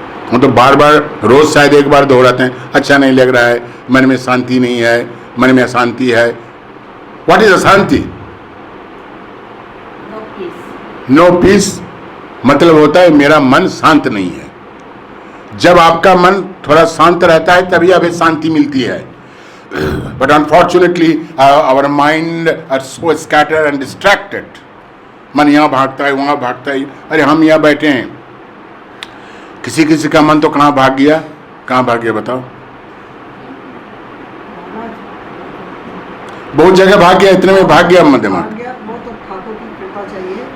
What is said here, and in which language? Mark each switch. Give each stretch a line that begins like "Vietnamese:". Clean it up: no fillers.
Hindi: वो तो बार बार रोज शायद एक बार दोहराते हैं, अच्छा नहीं लग रहा है, मन में शांति नहीं है, मन में अशांति है.
English: what is
Hindi: अशांति?
English: No peace. मतलब होता है मेरा मन शांत नहीं है.
Hindi: जब आपका मन थोड़ा शांत रहता है तभी हमें शांति मिलती है.
English: But unfortunately our mind are so scattered and distracted.
Hindi: मन यहाँ भागता है, वहाँ भागता है. अरे हम यहाँ बैठे हैं, किसी किसी का मन तो कहाँ भाग गया? कहाँ भाग गया बताओ? बहुत जगह भाग गया, इतने में भाग गया मन दिमाग. वो तो ठाकुर की कृपा चाहिए.